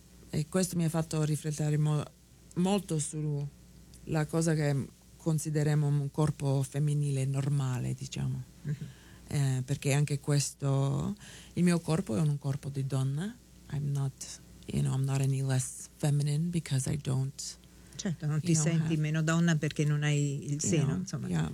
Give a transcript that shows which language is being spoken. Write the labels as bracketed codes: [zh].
[it] E questo mi ha fatto riflettere molto sulla cosa che consideriamo un corpo femminile normale, diciamo. Perché anche questo, il mio corpo è un corpo di donna. [en] I'm not any less feminine because I don't. [it] Certo, non ti senti meno donna perché non hai il seno, insomma.